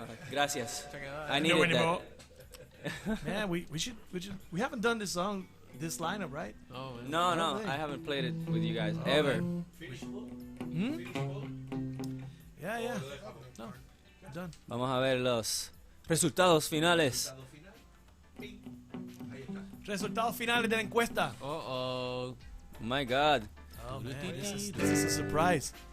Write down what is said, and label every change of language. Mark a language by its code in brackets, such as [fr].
[es] Gracias. [en] I needed that. Man, we haven't done this song, this lineup, right? Oh, man. No, I haven't played it with you guys ever. Yeah. No, done. [es] Vamos a ver los resultados finales. Resultados finales de la encuesta. [en] Oh. Oh my God. Oh man, this is a surprise.